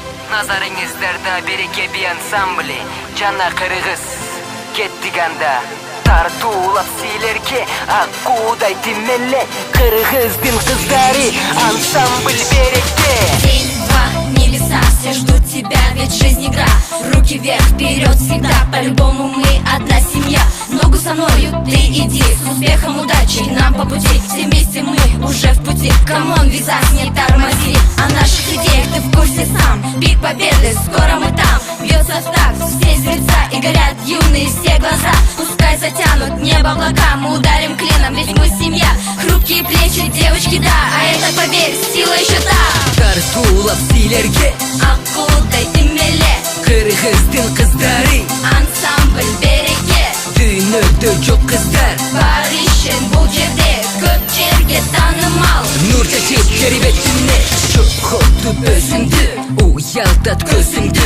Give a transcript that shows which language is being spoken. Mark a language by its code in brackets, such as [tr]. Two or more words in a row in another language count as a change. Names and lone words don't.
[ky] Nazarыңыздарда береке би ансамблі жана кыргыз кеттик анда. Тартуулап силерге аккуудай тимеле кыргыздын кыздары ансамбль береке. [ru] День, два, небеса, все ждут тебя, ведь жизнь игра. Руки вверх, вперед всегда, по-любому мы одна семья. Ногу со мною ты иди, с успехом, удачи нам по пути. Все вместе мы уже в пути, камон, визас, не тормози. О наших идеях ты в курсе сам, пик победы, скоро мы там. Бьется в такт все сердца и горят юные все глаза. Пускай затянут небо облака, мы ударим клином, ведь мы семья. Хрупкие плечи, девочки, да, а это, поверь, сила еще та. [ky] Тартуулап силерге аккуудай тимеле кыргыздын кыздары ансамбль береке. Дүйнөдө жок кыздар Бар ишин бул жерде, көп жерге танымал. Нур чачып жер бетине чокотуп өзүңдү, уялтат көзүңдү.